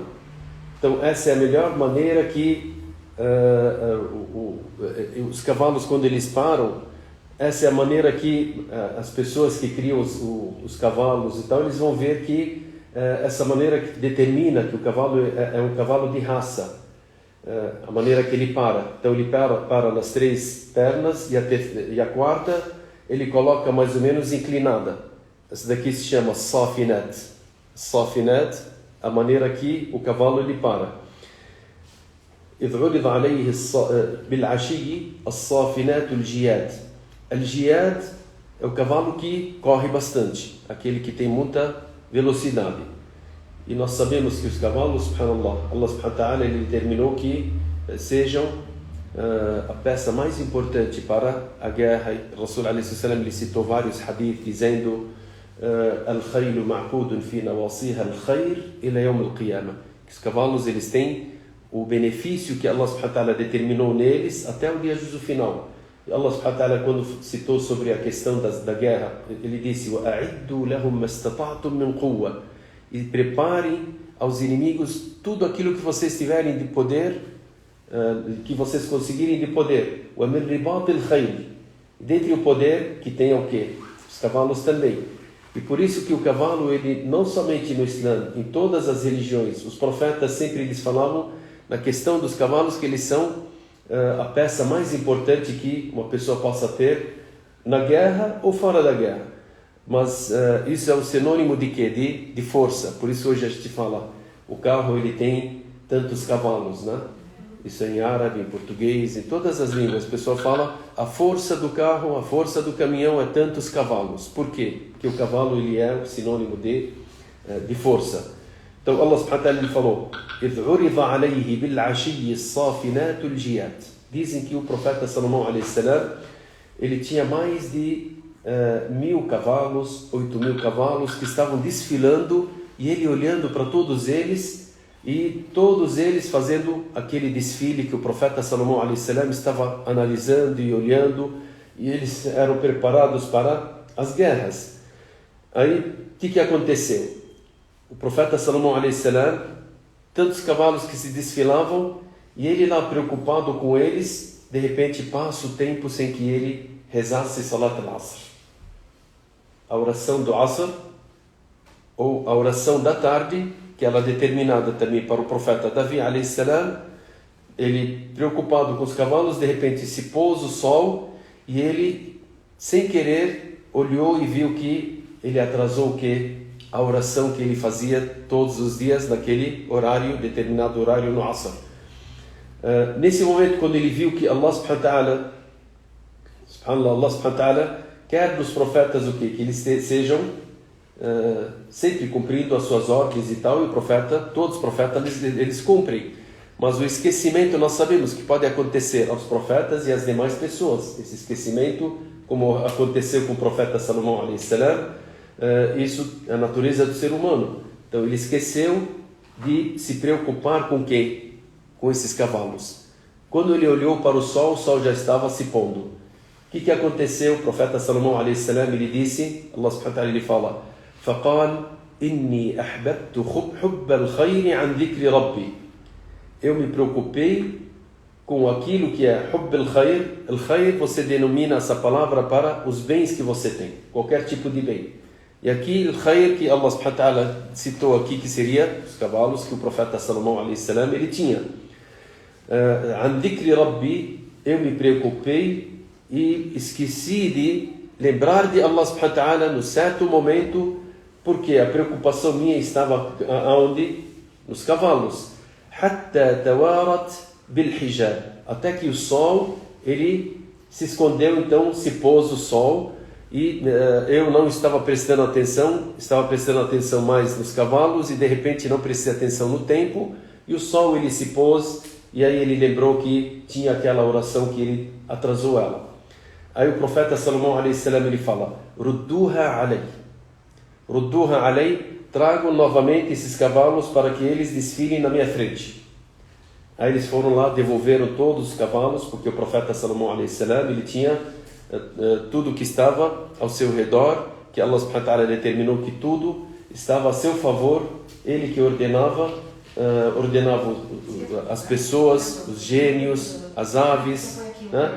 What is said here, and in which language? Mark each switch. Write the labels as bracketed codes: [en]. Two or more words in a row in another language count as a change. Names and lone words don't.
[pt] Então essa é a melhor maneira que os cavalos, quando eles param, essa é a maneira que as pessoas que criam os cavalos e tal, eles vão ver que essa maneira que determina que o cavalo é um cavalo de raça. a maneira que ele para. Então ele para nas 3 pernas e a quarta ele coloca mais ou menos inclinada. Essa daqui se chama safinat. Safinat, a maneira que o cavalo ele para. [ar] إذ عرض عليه بالعشي الصافنات الجياد. [pt] الجياد é o cavalo que corre bastante, aquele que tem muita velocidade. E nós sabemos que os cavalos, [ar] سبحان الله، الله سبحانه وتعالى, [pt] ele determinou que sejam a peça mais importante para a guerra. O Rasul [ar] عليه السلام [pt] ele citou vários hadith dizendo [ar] الخيل معقود في نواصيها الخير إلى يوم القيامة. [pt] Que os cavalos eles têm o benefício que [ar] الله سبحانه وتعالى [pt] determinou neles até o dia de juízo final. [ar] E الله سبحانه وتعالى, [pt] quando citou sobre a questão da guerra, ele disse: [ar] وَأَعِدُّوا لَهُمْ مَا اسْتَطَعْتُم مِّن قُوَّةٍ. [pt] E preparem aos inimigos tudo aquilo que vocês tiverem de poder, que vocês conseguirem de poder. [ar] وَمِن رِبَاطِ الْخَيْلِ. [pt] E dentre o poder que tem o quê? Os cavalos também. E por isso que o cavalo, ele não somente no Islã, em todas as religiões, os profetas sempre eles falavam na questão dos cavalos que eles são a peça mais importante que uma pessoa possa ter na guerra ou fora da guerra. Mas isso é um sinônimo de quê? De força. Por isso hoje a gente fala, o carro ele tem tantos cavalos, né? Isso é em árabe, em português, em todas as línguas. O pessoal fala, a força do carro, a força do caminhão é tantos cavalos. Por quê? Porque o cavalo ele é um sinônimo de força. Então [ar] الله سبحانه وتعالى [pt] ele falou: [ar] إِذْ عُرِضَ عَلَيْهِ بِالْعَشِيِّ الصَّافِنَاتُ الْجِيَادِ. [pt] Dizem que o profeta Salomão [ar] عليه السلام, [pt] ele tinha mais de 1.000 cavalos, 8.000 cavalos que estavam desfilando e ele olhando para todos eles e todos eles fazendo aquele desfile que o profeta Salomão [ar] عليه السلام [pt] estava analisando e olhando, e eles eram preparados para as guerras. Aí o que aconteceu? O profeta Salomão [ar] عليه السلام, [pt] tantos cavalos que se desfilavam, e ele lá preocupado com eles, de repente passa o tempo sem que ele rezasse [ar] صلاة العصر. [pt] A oração do Asr, ou a oração da tarde, que ela é determinada também para o profeta Davi [ar] عليه السلام. [pt] Ele preocupado com os cavalos, de repente se pôs o sol, e ele, sem querer, olhou e viu que ele atrasou o quê? A oração que ele fazia todos os dias naquele horário, determinado horário no Asr. Nesse momento, quando ele viu que [ar] الله سبحانه وتعالى [pt] quer dos profetas o quê? Que eles sejam sempre cumprindo as suas ordens e tal, e todos os profetas eles cumprem. Mas o esquecimento nós sabemos que pode acontecer aos profetas e às demais pessoas. Esse esquecimento, como aconteceu com o profeta Salomão [ar] عليه السلام, [pt] isso é a natureza do ser humano. Então ele esqueceu de se preocupar com quem? Com esses cavalos. Quando ele olhou para o sol já estava se pondo. O que aconteceu? O profeta Salomão [ar] عليه السلام, [pt] ele disse, [ar] الله سبحانه وتعالى [pt] ele fala: [ar] فَقَالْ إِنِّي أَحْبَبْتُ حُبَّ الْخَيْرِ عَنْ ذِكْرِ رَبِّي. [pt] Eu me preocupei com aquilo que é [ar] حُبَّ الْخَيْرِ. [pt] Al-Khair, você denomina essa palavra para os bens que você tem, qualquer tipo de bem. E aqui, Al-Khair, que [ar] الله سبحانه وتعالى [pt] citou aqui, que seria os cavalos que o profeta Salomão [ar] عليه السلام, [pt] ele tinha. [ar] عَنْ ذِكْرِ رَبِّي, [pt] eu me preocupei e esqueci de lembrar de [ar] الله سبحانه وتعالى [pt] no certo momento, porque a preocupação minha estava aonde? Nos cavalos. [ar] حَتَّى تَوَارَتْ بِالْحِجَابِ, [pt] até que o sol, ele se escondeu, então se pôs o sol, e eu não estava prestando atenção, estava prestando atenção mais nos cavalos, e de repente não prestei atenção no tempo, e o sol ele se pôs, e aí ele lembrou que tinha aquela oração que ele atrasou ela. Aí o profeta Salomão [ar] عليه السلام [pt] ele fala: [ar] ردوها علي. ردوها علي, [pt] tragam novamente esses cavalos para que eles desfilem na minha frente. Aí eles foram lá, devolveram todos os cavalos, porque o profeta Salomão [ar] عليه السلام [pt] ele tinha tudo que estava ao seu redor, que [ar] الله سبحانه وتعالى [pt] determinou que tudo estava a seu favor, ele que ordenava as pessoas, os gênios, as aves, né?